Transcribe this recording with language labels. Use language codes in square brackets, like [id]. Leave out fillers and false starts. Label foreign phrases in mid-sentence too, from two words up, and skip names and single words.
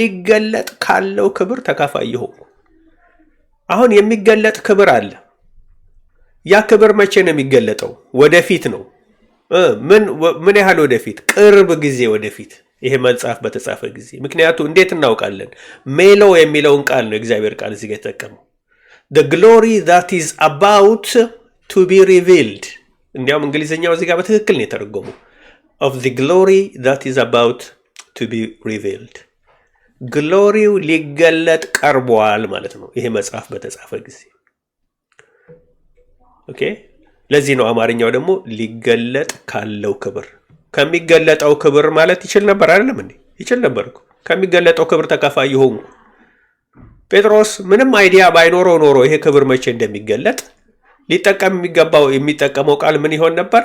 [am] ሊገለጥ ካለው ክብር ተካፋይ የሆኑ። አሁን የሚገለጥ ክብር አለ። ያ ክብር መቼ ነው የሚገለጠው? ወደፊት ነው። ምን ያህል ወደፊት? ቅርብ ጊዜ ወደፊት፣ ይሄ መጽሐፍ በተጻፈ ጊዜ። ምክንያቱ እንዴት እናውቃለን? ሜሎ የሚለውን ቃል ነው እግዚአብሔር ቃል እዚህ ጋር የተጠቀመው። [en] the glory that is about to be revealed። [am] እንዲያውም እንግሊዝኛው እዚህ ጋር በትክክል ነው የተረጎመው። [en] of the glory that is about to be revealed። [am] ግሎሪው ሊገለጥ ቀርቧል ማለት ነው ይሄ መጽሐፍ በተጻፈ ጊዜ። ኦኬ፣ ለዚህ ነው አማርኛው ደግሞ ሊገለጥ ካለው ክብር። ከሚገለጠው ክብር ማለት ይችል ነበር አይደለም እንዴ? ይችል ነበር እኮ። ከሚገለጠው ክብር ተካፋይ ይሆኑ። ጴጥሮስ ምንም አይዲያ ባይኖረው ኖሮ ይሄ ክብር መቼ እንደሚገለጥ ሊጠቀም የሚጠቀመው ቃል ምን ይሆን ነበር?